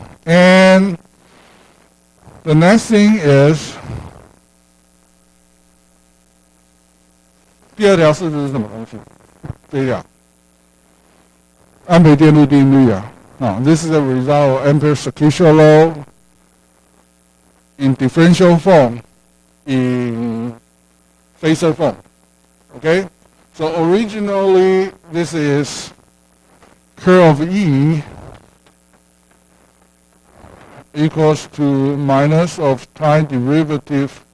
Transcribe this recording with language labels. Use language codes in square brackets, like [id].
[en] And the next thing is [zh] 第二条式子是什么东西？这一条安培电路定律啊。 [en] This is the result of Ampere's circuitial law in differential form, in phasor form. Okay? So originally, this is curl of E equals to minus of time derivative.